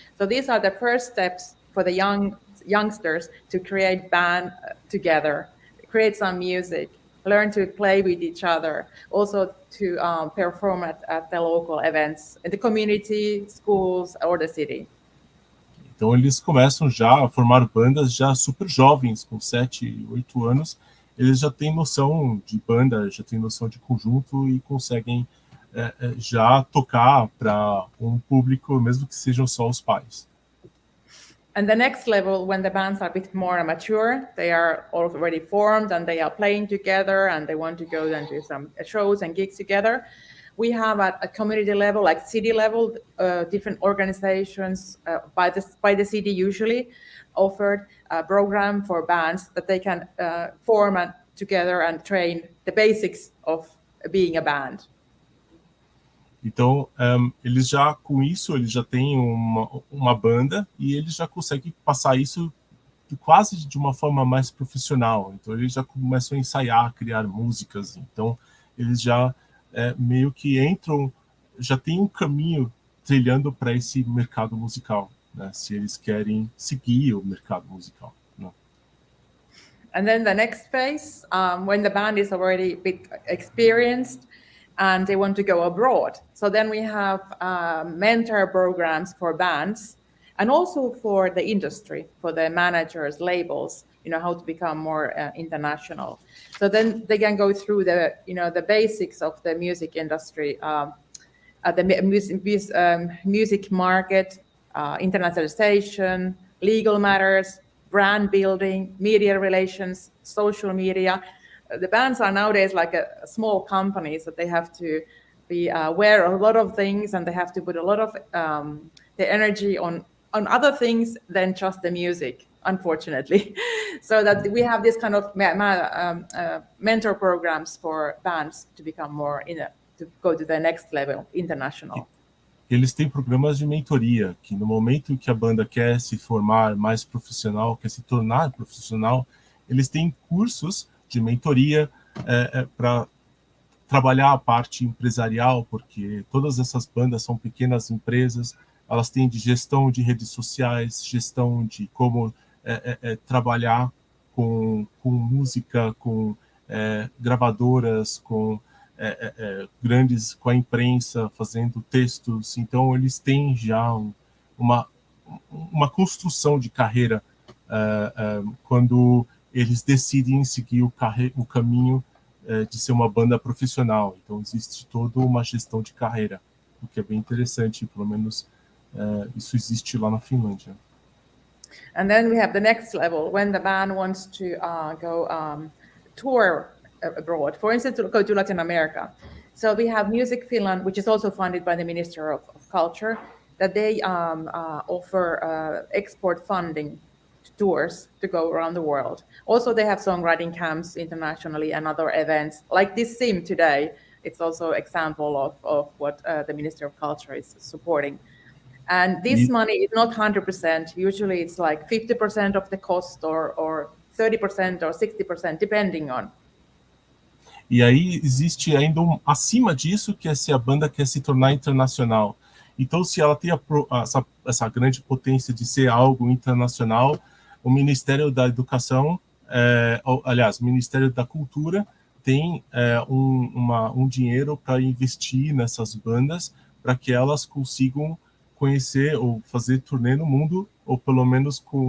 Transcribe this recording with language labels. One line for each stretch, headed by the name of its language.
English: So these are the first steps for the youngsters to create band together, create some music, learn to play with each other, also to perform at the local events in the community, schools, or the city.
Portuguese: Então eles começam já a formar bandas já super jovens, com 7, 8 anos. Eles já têm noção de banda, já têm noção de conjunto e conseguem já tocar para público, mesmo que sejam só os pais.
English: And the next level, when the bands are a bit more mature, they are already formed and they are playing together and they want to go then to some shows and gigs together. We have at a community level, like city level, different organizations by the city usually offered a program for bands that they can form together and train the basics of being a band.
Portuguese: Então, eles já, com isso, eles já têm uma banda e eles já conseguem passar isso quase de uma forma mais profissional. Então, eles já começam a ensaiar, criar músicas. Então, eles já meio que entram, já tem um caminho trilhando para esse mercado musical, né? Se eles querem seguir o mercado musical. Né?
English: And then the next phase, when the band is already a bit experienced, and they want to go abroad. So then we have mentor programs for bands and also for the industry, for the managers, labels, how to become more international. So then they can go through the basics of the music industry, the music market, internationalization, legal matters, brand building, media relations, social media. The bands are nowadays like a small company, so they have to be aware of a lot of things, and they have to put a lot of the energy on other things than just the music, unfortunately. So that we have this kind of mentor programs for bands to become more to go to the next level, international.
Portuguese: Eles têm programas de mentoria, que no momento que a banda quer se formar mais profissional, quer se tornar profissional, eles têm cursos de mentoria para trabalhar a parte empresarial, porque todas essas bandas são pequenas empresas, elas têm de gestão de redes sociais, gestão de como trabalhar com música, com gravadoras, com grandes, com a imprensa, fazendo textos. Então, eles têm já uma construção de carreira quando eles decidem seguir o caminho de ser uma banda profissional. Então, existe toda uma gestão de carreira, o que é bem interessante, pelo menos isso existe lá na Finlândia.
English: And then we have the next level, when the band wants to go tour abroad, for instance, to go to Latin America. So we have Music Finland, which is also funded by the Minister of Culture, that they offer export funding tours to go around the world. Also, they have songwriting camps internationally and other events like this SIM today. It's also an example of what the Minister of Culture is supporting. And this money is not 100%. Usually it's like 50% of the cost or 30% or 60%, depending on.
Portuguese: E aí existe ainda acima disso, que é se a banda quer se tornar internacional. Então, se ela tem essa grande potência de ser algo internacional, o Ministério da Educação, aliás, o Ministério da Cultura tem um dinheiro para investir nessas bandas, para que elas consigam conhecer ou fazer turnê no mundo, ou pelo menos